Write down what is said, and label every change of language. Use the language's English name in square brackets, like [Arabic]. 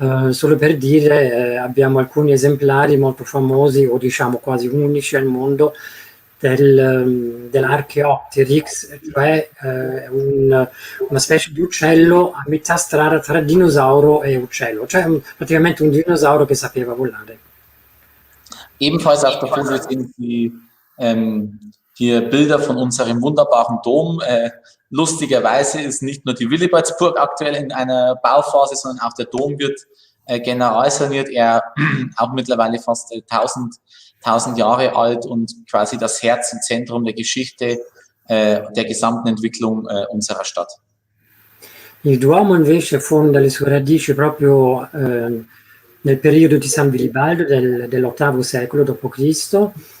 [Italian] Solo per dire, abbiamo alcuni esemplari molto famosi o diciamo quasi unici al mondo dell'Archaeopteryx, cioè una specie di uccello a metà strada tra dinosauro e uccello, cioè praticamente un dinosauro che sapeva volare. [German] Ebenfalls auf der Folie sehen Sie hier Bilder von unserem wunderbaren Dom. Lustigerweise ist nicht nur die Willibaldsburg aktuell in einer Bauphase, sondern auch der Dom wird generalsaniert. Er auch mittlerweile fast 1000 Jahre alt und quasi das Herz und Zentrum der Geschichte der gesamten Entwicklung unserer Stadt. [Italian] Il Duomo invece fonda le sue radici proprio nel periodo di San Vilibaldo dell'VIII secolo d.C.